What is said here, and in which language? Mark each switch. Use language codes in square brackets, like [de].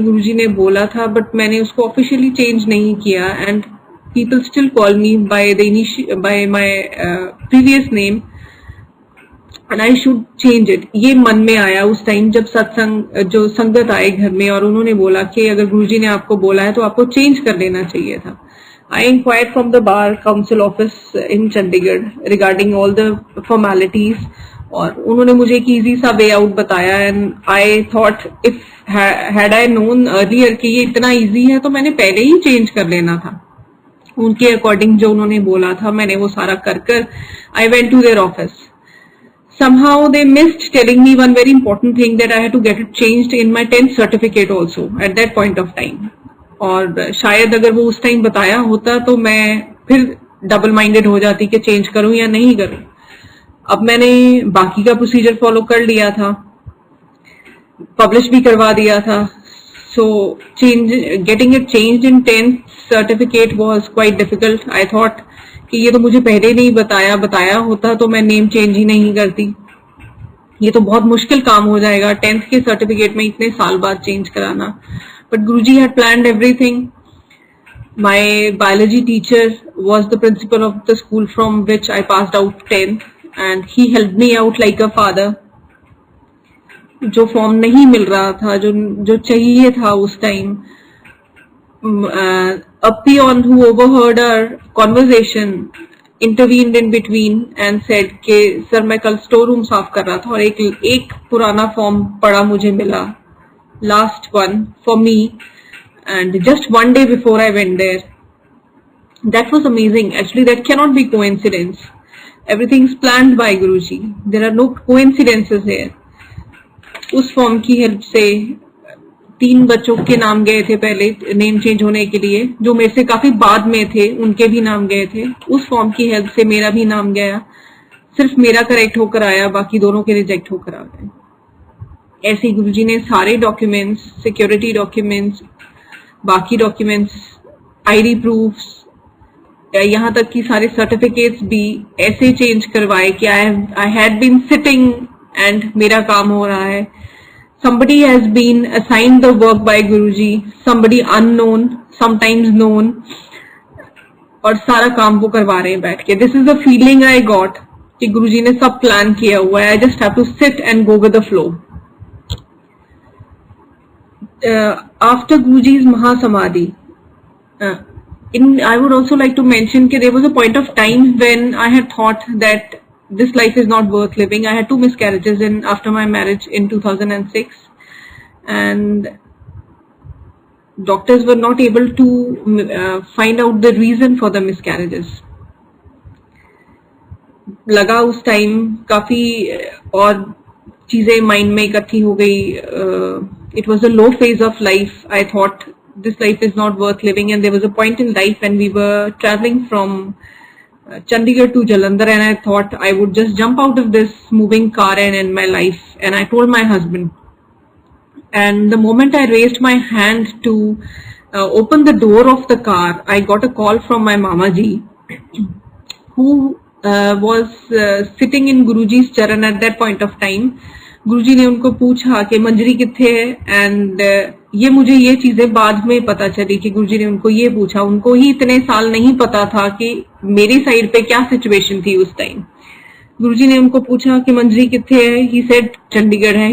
[hi] गुरुजी ने बोला था बट मैंने उसको ऑफिशियली चेंज नहीं किया [en] And people still call me by my previous name and I should change it. [hi] ये मन में आया उस टाइम जब सत्संग जो संगत आए घर में और उन्होंने बोला कि अगर गुरुजी ने आपको बोला है तो आपको चेंज कर लेना चाहिए था. [en] I inquired from the Bar Council office in Chandigarh regarding all the formalities [hi] और उन्होंने मुझे एक easy सा way out बताया [en] and I thought if had I known earlier [hi] कि ये इतना easy है तो मैंने पहले ही change कर लेना था. उनके according जो उन्होंने बोला था मैंने वो सारा कर [en] I went to their office. Somehow they missed telling me one very important thing that I had to get it changed in my 10th certificate also at that point of time. [hi] और शायद अगर वो उस time बताया होता तो मैं फिर डबल माइंडेड हो जाती कि चेंज करूं या नहीं करूं. अब मैंने बाकी का प्रोसीजर फॉलो कर लिया था, पब्लिश भी करवा दिया था. [en] So getting it changed in 10th certificate was quite difficult. [hi] I thought कि ये तो मुझे पहले नहीं बताया होता तो मैं नेम चेंज ही नहीं करती. ये तो बहुत मुश्किल काम हो जाएगा 10th के सर्टिफिकेट में इतने साल बाद चेंज कराना. [en] But Guruji had planned everything. My biology teacher was the principal of the school from which I passed out 10th and he helped me out like a father. [hi] जो form नहीं मिल रहा था, जो चाहिए था उस time, [en] a peon who overheard our conversation intervened in between and said [hi] कि sir मैं कल स्टोर रूम साफ कर रहा था और एक पुराना फॉर्म पड़ा मुझे मिला, [en] last one for me, and just one day before I went there. That was amazing. Actually, that cannot be coincidence. Everything's planned by Guruji. There are no coincidences here. [hi] उस फॉर्म की help से 3 बच्चों के नाम गए थे पहले name change होने के लिए, जो मेरे से काफी बाद में थे, उनके भी नाम गए थे. उस फॉर्म की हेल्प से मेरा भी नाम गया. सिर्फ मेरा करेक्ट होकर आया, बाकी दोनों के रिजेक्ट होकर आ गए. ऐसे गुरुजी ने सारे डॉक्यूमेंट्स, सिक्योरिटी डॉक्यूमेंट्स, बाकी डॉक्यूमेंट्स, आईडी प्रूफ्स यहाँ तक कि सारे सर्टिफिकेट्स भी ऐसे चेंज करवाए कि [en] I had been sitting [hi] and मेरा काम हो रहा है. [en] Somebody has been assigned the work by Guruji, somebody unknown, sometimes known, [hi] और सारा काम वो करवा रहे हैं बैठ के. [en] This is the feeling I got [hi] कि गुरुजी ने सब प्लान किया हुआ है. [en] I just have to sit and go with the flow. After Guruji's Mahasamadhi, I would also like to mention that there was a point of time when I had thought that this life is not worth living. I had 2 miscarriages after my marriage in 2006, and doctors were not able to find out the reason for the miscarriages. [hi] लगा उस time काफी और चीजें mind में इकट्ठी हो गई. [en] It was a low phase of life. I thought this life is not worth living, and there was a point in life when we were traveling from Chandigarh to Jalandhar, and I thought I would just jump out of this moving car and end my life. And I told my husband, and the moment I raised my hand to open the door of the car, I got a call from my Mama Ji, who was sitting in Guruji's charan at that point of time. [hi] गुरुजी ने उनको पूछा कि मंजरी किथे है, and ये मुझे ये चीजें बाद में पता चली कि गुरुजी ने उनको ये पूछा. उनको ही इतने साल नहीं पता था कि मेरी साइड पे क्या सिचुएशन थी उस टाइम. गुरुजी ने उनको पूछा कि मंजरी किथे है. ही सेड चंडीगढ़ है.